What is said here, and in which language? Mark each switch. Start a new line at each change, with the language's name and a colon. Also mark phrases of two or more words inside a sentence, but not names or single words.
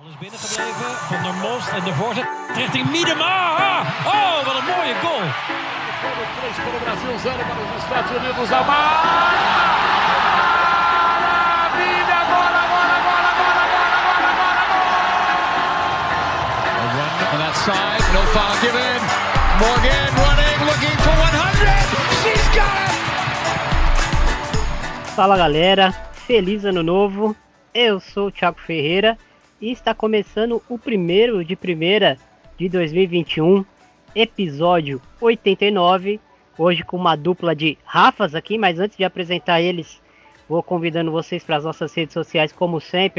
Dutch: Binnengebleven van der Most en de voorzet richting Miedema. Oh, wat een mooie goal.
Portuguese: 3 para o Brasil, 0 para os Estados Unidos. Maravilha! Agora!
English: On that side, no foul given. Morgan running, looking for 100. She's got it!
Portuguese: Fala galera, feliz ano novo. Eu sou o Thiago Ferreira e está começando o primeiro de primeira de 2021, episódio 89. Hoje com uma dupla de Rafas aqui, mas antes de apresentar eles, vou convidando vocês para as nossas redes sociais, como sempre.